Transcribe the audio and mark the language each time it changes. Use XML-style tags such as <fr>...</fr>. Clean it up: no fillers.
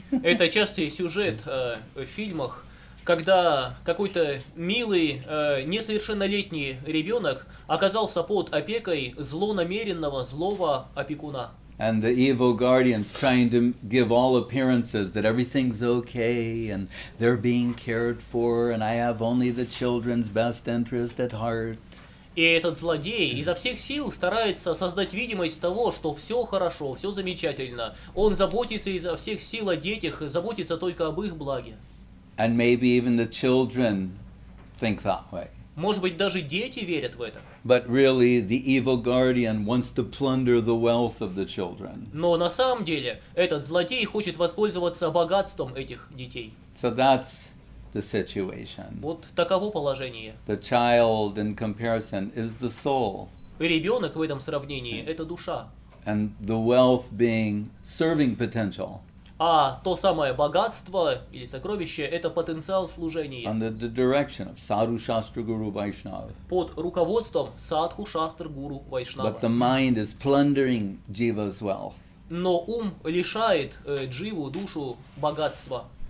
<ru>Это частый сюжет в фильмах, когда какой-то милый, несовершеннолетний ребенок оказался под опекой злонамеренного, злого опекуна.</ru> <en>And the evil guardian's trying to give all appearances that everything's okay and they're being cared for and I have only the children's best interest at heart.</en> <ru>И этот злодей изо всех сил старается создать видимость того, что все хорошо, все замечательно. Он заботится изо всех сил о детях, заботится только об их благе.</ru> <en>And maybe even the children think that way.</en> <ru>Может быть, даже дети верят в это.</ru> <en>But really, the evil guardian wants to plunder the wealth of the children.</en> <ru>Но на самом деле, этот злодей хочет воспользоваться богатством этих детей.</ru> <en>So that's the situation.</en> <ru>Вот таково положение.</ru> <en>The child, in comparison, is the soul.</en> <ru>Ребенок в этом сравнении – это душа.</ru> <en>And the wealth being serving potential.</en> <ru>А то самое богатство или сокровище – это потенциал служения.</ru> <en>Under the direction of Sadhu Shastra Guru Vaishnava.</en> <ru>Под руководством садху шастр гуру Вайшнава.</ru> <en>But the mind is plundering jiva's wealth.</en> <ru>Но ум лишает дживу, душу, богатства.</ru>